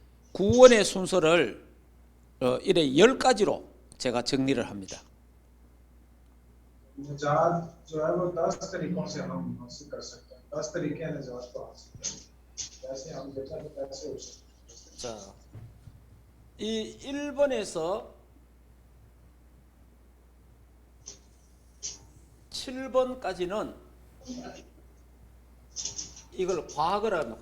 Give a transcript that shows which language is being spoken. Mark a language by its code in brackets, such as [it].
[ko] 구원의 순서를 이래 10가지로 제가 정리를 합니다. [hi] निजात जो है वो 10 तरीकों से हम हासिल कर सकते हैं। 10 तरीके हैं निजात को हासिल करने के। जैसे हम देखा तो कैसे हो सकते हैं। [ko] 자, 이 1번에서 7번까지는 이걸 과거라 합니다.